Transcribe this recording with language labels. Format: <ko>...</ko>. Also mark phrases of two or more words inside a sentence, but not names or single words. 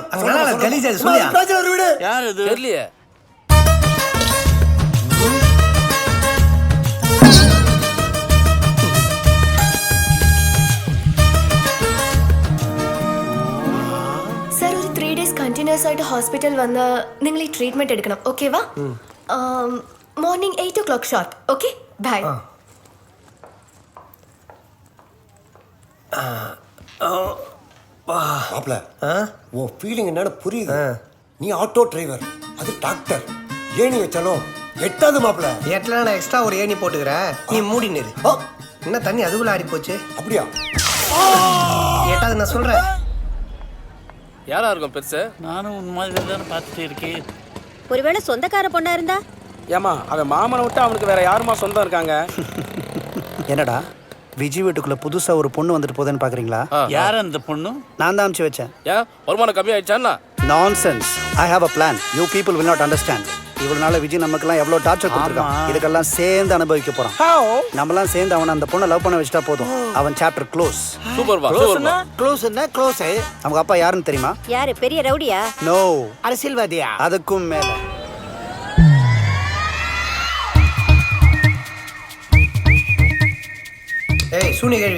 <ta>அதனால கலீஜ் அது சொல்லியா? பேச்சலர் வீடு. யார் இது? தெரியலையே.</ta> <ml>சார் ஒரு 3</ml> <en>days continuous</en> <ml>ആയിട്ട് ഹോസ്പിറ്റൽ വന്ന് നിങ്ങൾ ഈ ട്രീറ്റ്മെന്റ് എടുക്കണം. ഓക്കേവാ?</ml> <en>morning 8 o'clock sharp. okay bye.</en> <ta>மாப்பிள உன் ஃபீலிங் என்னன்னு புரியுது. நீ ஆட்டோ டிரைவர், அது டாக்டர். ஏணி வச்சாலும் எட்டாவது மாப்பிள. எட்டல நான் எக்ஸ்ட்ரா ஒரு ஏணி போட்டுக்கிறேன், நீ மூடி நிறு. என்ன தண்ணி அதுக்குள்ள ஆடி போச்சு? அப்படியா? எட்டாவது நான் சொல்றேன். யாரா இருக்கும் பெருசு? நானும் உன் மாதிரி தானே பார்த்துட்டு இருக்கேன். ஒருவேளை சொந்தக்கார பொண்ணா இருந்தா? ஏமா அவன் மாமனை விட்டு அவனுக்கு வேற யாருமா சொந்தம் இருக்காங்க? என்னடா விஜய் வீட்டுக்குள்ள புதுசா ஒரு பொண்ணு வந்துட்டு போகுதுன்னு பாக்குறீங்களா? யார் அந்த பொண்ணு? நான் தான் அனுப்பிச்சு வச்சேன். ஏன் வருமானம் கம்மி ஆயிடுச்சான்னா?</ta> <en>Nonsense. I have a plan. You people will not understand.</en> <ta>இவ்வளவு நாள் விஜய் நமக்கெல்லாம் எவ்வளவு டார்ச்சர் கொடுத்துருக்கான். இதுக்கெல்லாம் சேர்ந்து அனுபவிக்க போறான். நம்மலாம் சேர்ந்து அவனை அந்த பொண்ணை லவ் பண்ண வச்சுட்டா போதும். அவன்</ta> <en>chapter close.</en> <ta>சூப்பர் பா, சூப்பர் பா. க்ளோஸ் என்ன க்ளோஸ்? அவங்க அப்பா யாருன்னு தெரியுமா? யாரு? பெரிய ரவுடியா? நோ, அரசியல்வாதியா? அதுக்கும் மேல. ஏய் சூனி கேள்வி.</ta>